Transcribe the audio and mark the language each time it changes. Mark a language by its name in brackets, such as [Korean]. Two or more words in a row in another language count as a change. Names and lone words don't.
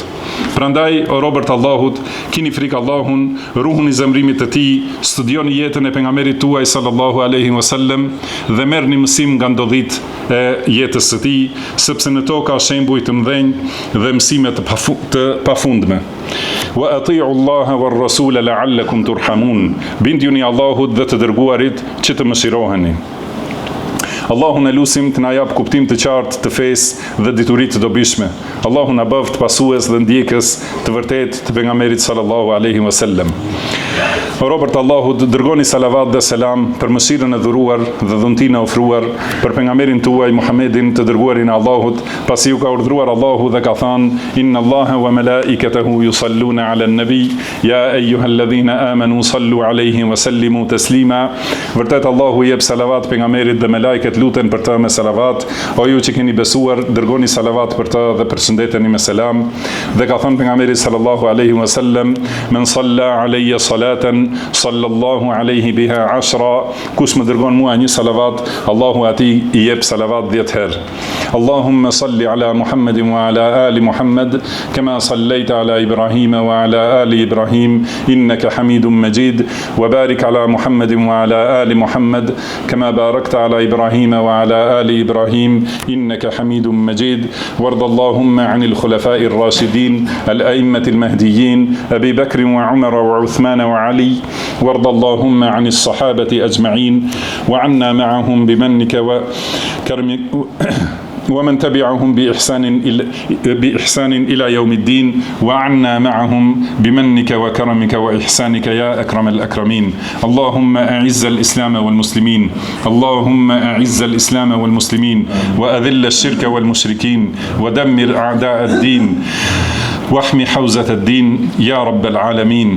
[Albanian] Prandaj, o robërt Allahut, kini frikë Allahun, ruhuni zemrimit të tij, studioni jetën e pejgamberit tuaj [Arabic] صلى الله عليه وسلم [Albanian] dhe merrni mësim nga ndodhit e jetës së tij, sepse në to ka shembuj të mëdhenj dhe mësime të pafundme. [Arabic] وأطيعوا الله والرسول لعلكم ترحمون. [Albanian] Binduni Allahut dhe të dërguarit që të mëshiroheni. Allahu në lusim të na jap kuptim të qartë të fesë dhe dituritë të dobishme. Allahu na bëft pasues dhe ndjekës të vërtet të pejgamberit [Arabic] صلى الله عليه وسلم. [Albanian] O robërt Allahut, dërgoni salavat dhe selam për mëshirën e dhuruar dhe dhuntinë e ofruar për pejgamberin tuaj Muhammedin të dërguarin e Allahut, pasi ju ka urdhëruar Allahu dhe ka thënë: [Arabic] إن الله وملائكته يصلون على النبي، يا أيها الذين آمنوا صلوا عليه وسلموا تسليما. [Albanian] Vërtet Allahu jep salavat pejgamberit dhe melajket luten për të me salavat. O ju që keni besuar, dërgoni salavat për të dhe përshëndeteni me selam. Dhe ka thënë pejgamberi [Arabic] صلى الله عليه وسلم: من صلى علي صلاة صلى الله عليه بها [Albanian] 10. Kush më dërgon mua një salavat, Allahu atij I jep salavat 10 herë. [Arabic] اللهم صل على محمد وعلى آل محمد كما صليت على إبراهيم وعلى آل إبراهيم إنك حميد مجيد، وبارك على محمد وعلى آل محمد كما باركت على إبراهيم وعلى آل إبراهيم إنك حميد مجيد. وارض اللهم عن الخلفاء الراشدين الأئمة المهديين أبي بكر وعمر وعثمان وعلي. وارض اللهم عن الصحابة أجمعين وعنا معهم بمنك وكرمك ومن تبعهم بإحسان إلى يوم الدين وعنا معهم بمنك وكرمك وإحسانك يا أكرم الأكرمين. اللهم أعز الإسلام والمسلمين، اللهم أعز الإسلام والمسلمين وأذل الشرك والمشركين ودمر أعداء الدين واحمي حوزة الدين يا رب العالمين.